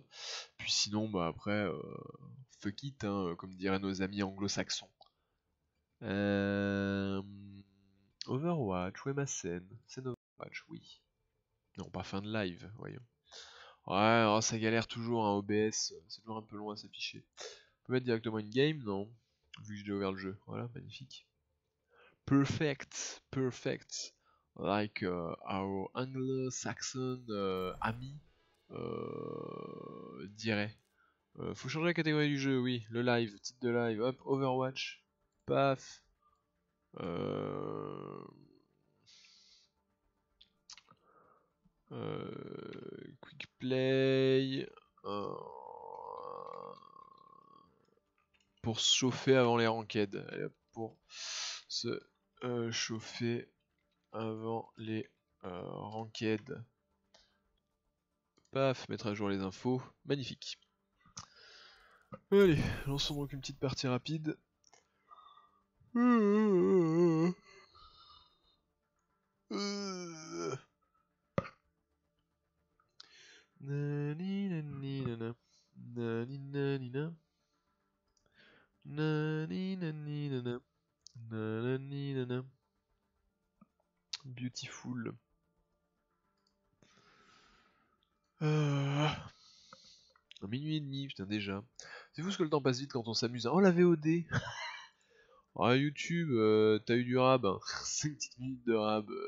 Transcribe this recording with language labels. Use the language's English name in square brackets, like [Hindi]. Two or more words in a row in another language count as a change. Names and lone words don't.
[French] Puis sinon, bah après, [English] fuck it, [French] hein, comme diraient nos amis anglo-saxons. Overwatch, où est ma scène? Scène Overwatch, oui. Non, pas fin de live, voyons. Ouais, oh, ça galère toujours, un OBS, c'est toujours un peu long à s'afficher. On peut mettre directement une game? Non. Vu que j'ai ouvert le jeu. Voilà, magnifique. [English] Perfect, perfect. Like our Anglo-Saxon [French] ami dirait. Faut changer la catégorie du jeu, oui. Le live, titre de live, hop, Overwatch. [English] Paf. Quick play. [French] Pour se chauffer avant les ranked. Allez, hop, pour se chauffer avant les ranked. Paf, mettre à jour les infos. Magnifique. Allez, lançons donc une petite partie rapide. Nani nani nana. Nani nani na. Nani nani nana. Nani nana. [English] Beautiful. [French] Minuit et demi, putain déjà. C'est fou ce que le temps passe vite quand on s'amuse. Oh la VOD. Ah YouTube, t'as eu du rab. 5 petites minutes de rab.